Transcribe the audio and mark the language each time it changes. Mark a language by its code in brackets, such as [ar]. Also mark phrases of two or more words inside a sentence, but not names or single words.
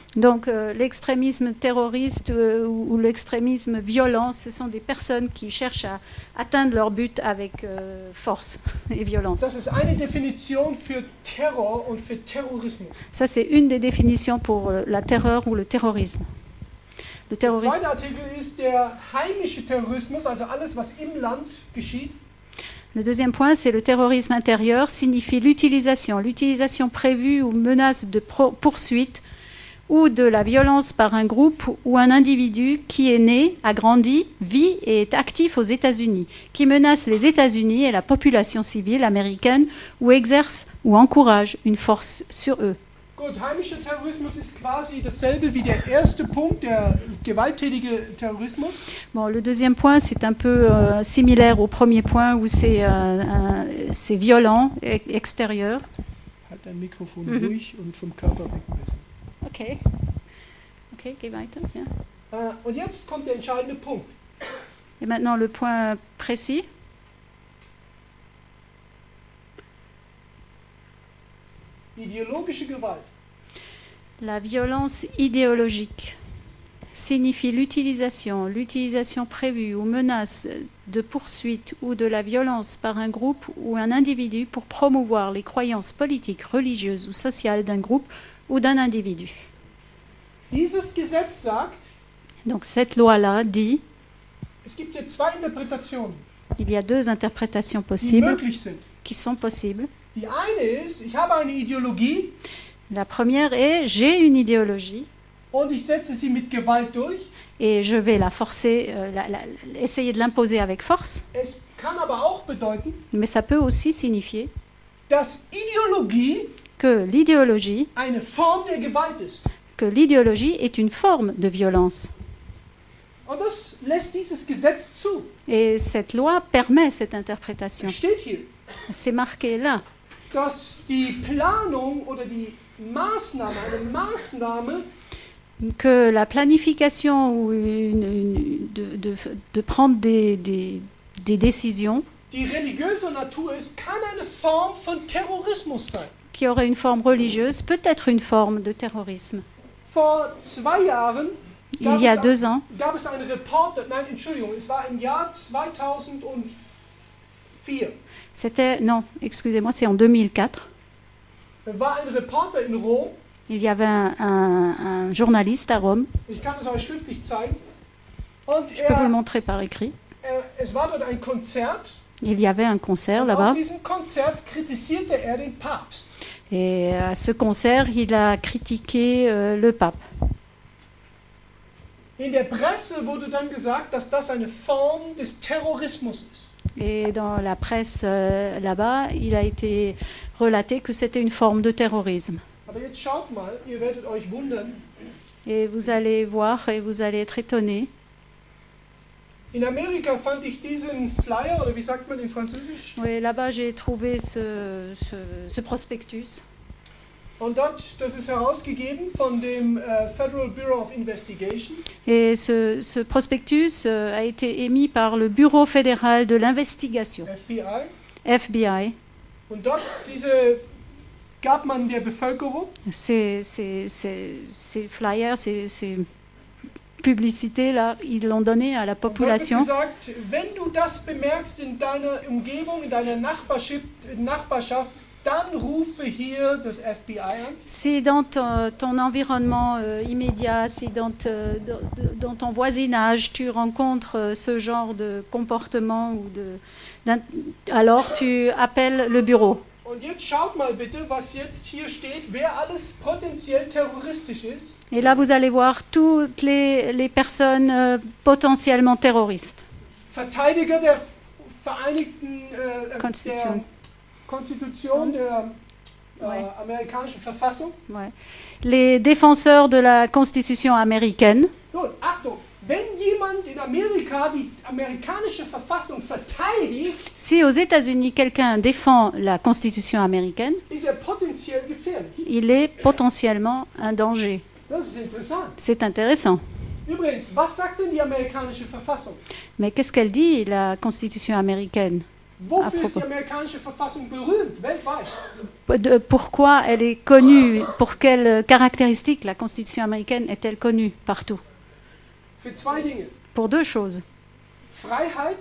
[fr] Donc l'extrémisme terroriste ou l'extrémisme violent, ce sont des personnes qui cherchent à atteindre leur but avec force et violence. [de] Das ist eine Definition für Terror und für Terrorismus. [fr] Ça, c'est une des définitions pour la terreur ou le terrorisme. Le [de] Der [fr] terrorisme. [de] zweite Artikel ist der heimische Terrorismus, also alles, was im Land geschieht. [fr] Le deuxième point, c'est le terrorisme intérieur, signifie l'utilisation prévue ou menace de poursuite ou de la violence par un groupe ou un individu qui est né, a grandi, vit et est actif aux États-Unis, qui menace les États-Unis et la population civile américaine ou exerce ou encourage une force sur eux. [de] Gut, heimischer Terrorismus ist quasi dasselbe wie der erste Punkt, der gewalttätige Terrorismus. [fr] Bon, le deuxième point, c'est un peu similaire au premier point où c'est violent, extérieur. [de] Halt dein Mikrofon ruhig und vom Körper weg ein bisschen. Okay. Okay, geh weiter. Ja. Und jetzt kommt der entscheidende Punkt. [fr] Et maintenant le point précis. [de] Ideologische Gewalt. [fr] La violence idéologique signifie l'utilisation prévue ou menace de poursuite ou de la violence par un groupe ou un individu pour promouvoir les croyances politiques, religieuses ou sociales d'un groupe ou d'un individu. [de] Dieses Gesetz sagt, [fr] donc cette loi-là dit, [de] es gibt hier zwei Interpretationen, [fr] il y a deux interprétations [de] die [fr] possibles [de] möglich sind. [fr] qui sont possibles. [de] Die eine ist, ich habe eine Ideologie [fr] La première est, j'ai une idéologie [de] und ich setze sie mit Gewalt durch. [fr] et je vais la forcer, essayer de l'imposer avec force. [de] Es kann aber auch bedeuten, [fr] Mais ça peut aussi signifier [de] dass Ideologie [fr] que l'idéologie [de] eine Form der Gewalt ist. [fr] est une forme de violence. [de] Und das lässt dieses Gesetz zu. [fr] Et cette loi permet cette interprétation. [de] Es steht hier, [fr] C'est marqué là. [de] dass die Planung oder die Maßnahme, eine Maßnahme, [fr] Que la planification ou de prendre des décisions [de] die religiöser Natur ist, kann eine Form von Terrorismus sein. [fr] qui auraient une forme religieuse peut être une forme de terrorisme. [de] Vor 2 Jahren [fr] Il y a 2 ans, [de] gab es einen Reporter, nein, Entschuldigung, es war im Jahr 2004. [fr] c'était, non, excusez-moi, c'est en 2004. [de] War ein Reporter in Rom. [fr] Il y avait un journaliste à Rome. [de] Ich kann es euch schriftlich zeigen. Und [fr] Je peux vous le montrer par écrit. [de] Es war dort ein Konzert. [fr] Il y avait un concert [de] Und [fr] là-bas. [de] auf diesem Konzert kritisierte den Papst. [fr] Et à ce concert, il a critiqué le pape. [de] In der Presse wurde dann gesagt, dass das eine Form des Terrorismus ist. [fr] Et dans la presse là-bas, il a été relaté que c'était une forme de terrorisme. [de] Aber jetzt schaut mal, ihr werdet euch wundern. [fr] Et vous allez voir et vous allez être étonnés. [de] In Amerika fand ich diesen Flyer, oder wie sagt man in Französisch? [fr] Oui, là-bas, j'ai trouvé ce prospectus. [de] Und dort, das ist herausgegeben von dem Federal Bureau of Investigation. [fr] Et ce prospectus a été émis par le Bureau fédéral de l'investigation, FBI. [de] Und dort gab man der Bevölkerung. [fr] Ces flyers, ces publicités là, ils l'ont donné à la population. [de] Und dort wird gesagt, wenn du das bemerkst in deiner Umgebung, in deiner Nachbarschaft, dann rufe hier das FBI an. [fr] Si dans ton environnement immédiat, si dans ton voisinage, tu rencontres ce genre de comportement, alors tu appelles le bureau. [de] Und jetzt schaut mal bitte, was jetzt hier steht, wer alles potenziell terroristisch ist. [fr] Et là, vous allez voir toutes les personnes potentiellement terroristes. [de] Verteidiger der Vereinigten Konstitution der amerikanischen Verfassung. [fr] Ouais. Les défenseurs de la Constitution américaine. [de] Nun, Achtung, wenn jemand in Amerika die amerikanische Verfassung verteidigt, [fr] si aux États-Unis quelqu'un défend la Constitution américaine, [de] ist potenziell gefährlich. [fr] Il est potentiellement un danger. [de] Das ist interessant. [fr] C'est intéressant. [de] Übrigens, was sagt denn die amerikanische Verfassung? [fr] Mais qu'est-ce qu'elle dit, la Constitution américaine? [de] Wofür ist die amerikanische Verfassung berühmt, weltweit? [fr] Pourquoi elle est connue, pour quelles caractéristiques la Constitution américaine est-elle connue partout? [de] Für zwei Dinge. [fr] Pour deux choses. [de] Freiheit,